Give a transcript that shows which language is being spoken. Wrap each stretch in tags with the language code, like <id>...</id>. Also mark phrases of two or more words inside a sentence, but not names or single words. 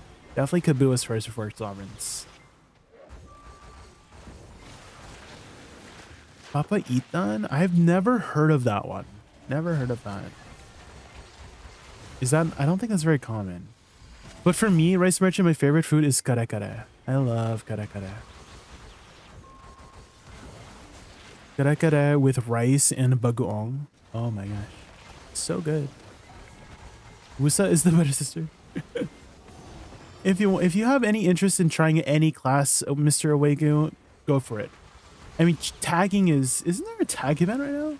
<en>Definitely Kabuas first before Sovereigns. Papa Ethan? I've never heard of that one. Never heard of that. Is that, I don't think that's very common. But for me, Rice Merchant, my favorite food is kare kare. I love kare kare. Kare kare with rice and bagoong. Oh my gosh. So good. Woosa is the better sister. If you have any interest in trying any class of Mr. Awegu, go for it. I mean, tagging isn't there a tag event right now?</en>